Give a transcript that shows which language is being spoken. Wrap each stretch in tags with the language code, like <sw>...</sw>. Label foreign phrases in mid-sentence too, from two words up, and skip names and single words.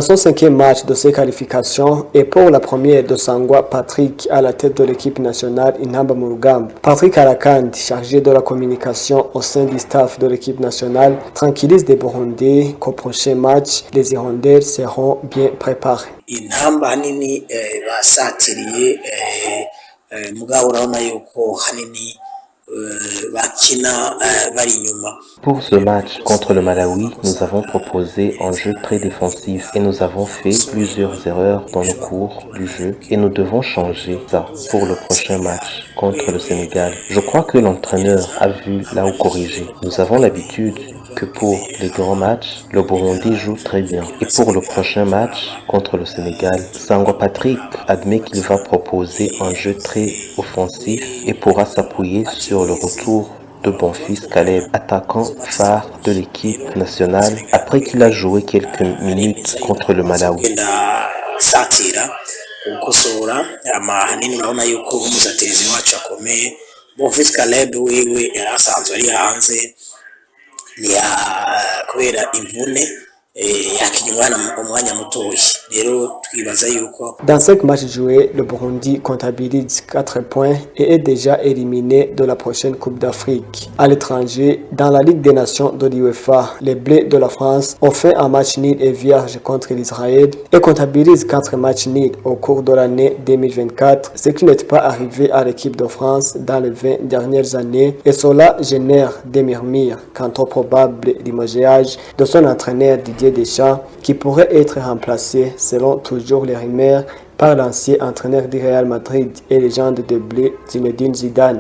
<fr>Et pour la première de Sangwa Patrick à la tête de l'équipe nationale Inamba Murugamba, Patrick Arakandi, chargé de la communication au sein du staff de l'équipe nationale, tranquillise les Burundais qu'au prochain match, les Hirondelles seront bien préparés.</fr> <rn>Inamba hanini basatiriye mugabo urabona yuko hanini bakina bari inyuma.</rn> <fr>Pour ce match contre le Malawi, nous avons proposé un jeu très défensif et nous avons fait plusieurs erreurs dans le cours du jeu et nous devons changer ça pour le prochain match contre le Sénégal. Je crois que l'entraîneur a vu là où corriger. Nous avons l'habitude que pour les grands matchs, le Burundi joue très bien. Et pour le prochain match contre le Sénégal, Sangwa Patrick admet qu'il va proposer un jeu très offensif et pourra s'appuyer sur le retour de Bonfils Caleb, attaquant phare de l'équipe nationale, après qu'il a joué quelques minutes contre le Malawi.</fr> <rn>Bonfils Caleb wewe yarasanzwe ari hanze kubera imvune yakinya umwanya mutoya rero twibaza yuko</rn> <fr>Dans 5 matchs joués, le Burundi comptabilise 4 points et est déjà éliminé de la prochaine Coupe d'Afrique. À l'étranger, dans la Ligue des Nations de l'UEFA, les Bleus de la France ont fait un match nul et vierge contre l'Israël et comptabilisent 4 matchs nuls au cours de l'année 2024, ce qui n'est pas arrivé à l'équipe de France dans les 20 dernières années, et cela génère des murmures quant au probable limogeage de son entraîneur Didier Deschamps, qui pourrait être remplacé, selon toujours les rumeurs, par l'ancien entraîneur du Real Madrid et légende de bleu Zinedine Zidane.</fr>